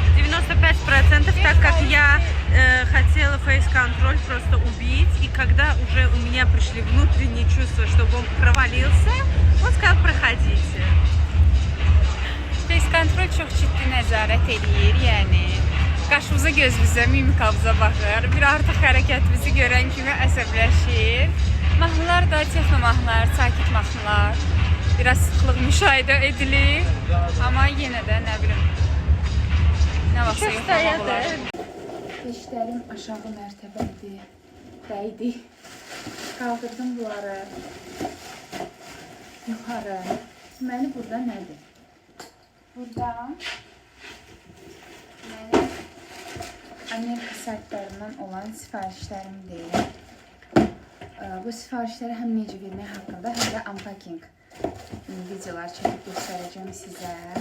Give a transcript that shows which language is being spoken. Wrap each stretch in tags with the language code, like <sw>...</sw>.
<ru>95%, так как я хотела фейс-контроль просто убить, и когда уже у меня пришли внутренние чувства, чтобы он провалился, он сказал, проходите.</ru> <az>Face kontrol çox ciddi nəzarət eləyir, yəni. Qaşımıza, gözümüzə, mimikamıza baxır. Bir artıq hərəkətimizi görən kimi əsəbləşir. Mahnılar da texno mahnılar, sakit mahnılar. Biraz sıxlıq müşahidə edilir. Amma yenə də nə bilim, nə vaxtsa yoxlamaq olar. Beşlərim aşağı mərtəbədir, dəydi. Qaldırdım bunları yuxarı. Deməli, burada nədir? Burada mənim Amerika saytlarından olan sifarişlərimdir. Bu sifarişləri həm necə vermək haqqında, həm də unpacking videolar çəkib göstərəcəm sizə.</az>